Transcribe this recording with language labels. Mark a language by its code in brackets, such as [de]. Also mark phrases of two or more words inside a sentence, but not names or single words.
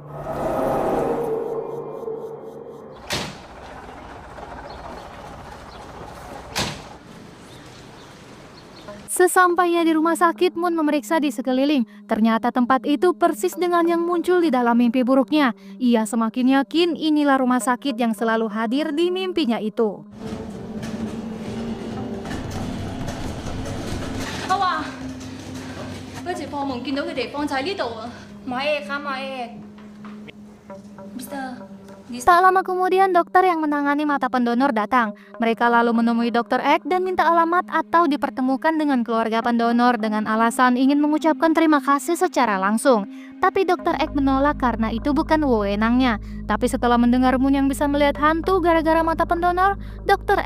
[id] Sesampainya di rumah sakit, Moon memeriksa di sekeliling. Ternyata tempat itu persis dengan yang muncul di dalam mimpi buruknya. Ia semakin yakin inilah rumah sakit yang selalu hadir di mimpinya itu. [yue] 阿華，嗰次破夢見到嘅地方就喺呢度啊！買嘢卡買嘢 ，Mister。 [id] Tak lama kemudian dokter yang menangani mata pendonor datang. Mereka lalu menemui Dr. Ek dan minta alamat atau dipertemukan dengan keluarga pendonor dengan alasan ingin mengucapkan terima kasih secara langsung. Tapi Dr. Ek menolak karena itu bukan wewenangnya. Tapi setelah mendengar Moon yang bisa melihat hantu gara-gara mata pendonor, Dr.